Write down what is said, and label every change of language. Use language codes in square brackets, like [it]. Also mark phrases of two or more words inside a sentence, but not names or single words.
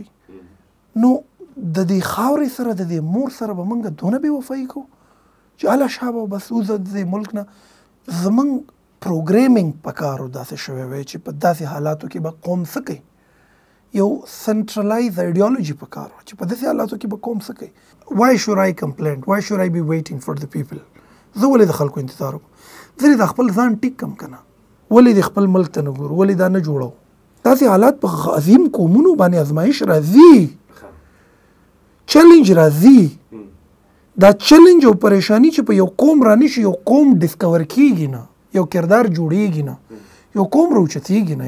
[ps] نو د دې خاورې سره د دې مور سره به موږ دونه بې وفایي کوو چې الله شابه بس وزه د دې ملک نه. زموږ پروګرامینګ په کار داسې شوی وی چې په داسې حالاتو کې به قوم څه کوي، یو [en] centralized ideology [ps] په کار وه چې په داسې حالاتو کې به قوم څه کوي. [en] why should I complain, why should I be waiting for the people؟ [ps] زه ولې د خلکو انتظار وکړم؟ زه د خپل ځان ټیک کم که نه، ولې د خپل ملک ته نه ګورو، ولې دا نه جوړو؟ داسې حالات په عظیم قومونو باندې ازمایش راځي، چیلنج راځي. دا چیلنج او پریشانی چې په یو قوم رانشي، یو قوم ډسکور کیږي نه، یو کردار جوړیږي نه، یو قوم راوچتیږي نه.